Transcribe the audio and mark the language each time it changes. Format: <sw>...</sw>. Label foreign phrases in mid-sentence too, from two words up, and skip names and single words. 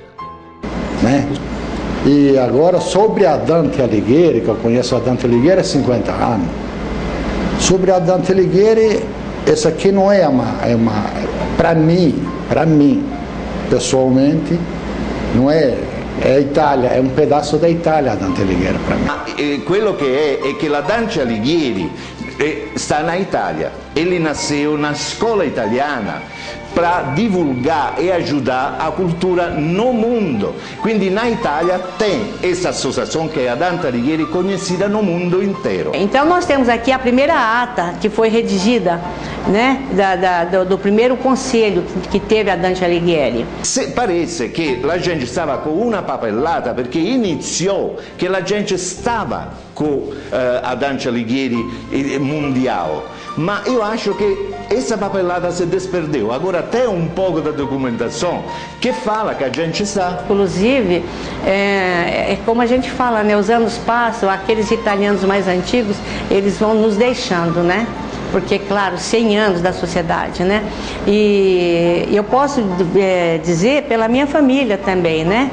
<pt>Né? E agora, sobre a Dante Alighieri, que eu conheço a Dante Alighieri há 50 anos, sobre a Dante Alighieri, essa aqui não é para mim, pessoalmente, não é Itália,</pt> <it>è un pedaço da Italia Dante Alighieri per me. Quello che è che la Dante Alighieri sta in Italia e lì nasceu una scuola italiana</it> <pt>para divulgar e ajudar a cultura no mundo. Quindi na Itália tem essa associação que é a Dante Alighieri, conhecida no mundo inteiro. Então nós temos aqui a primeira ata que foi redigida, né, do primeiro conselho que teve a Dante Alighieri. Parece que a gente estava com uma papelata</pt> <it>perché iniziò che la gente stava con</it> <pt>a Dante Alighieri mundial,</pt> <it>ma io</it> <pt>acho che essa papelada se desperdeu. Agora tem pouco da documentação que fala que a gente está. Inclusive, é como a gente fala, né? Os anos passam, aqueles italianos mais antigos, eles vão nos deixando, né? Porque, claro, 100 anos da sociedade, né? E eu posso dizer pela minha família também, né?</pt>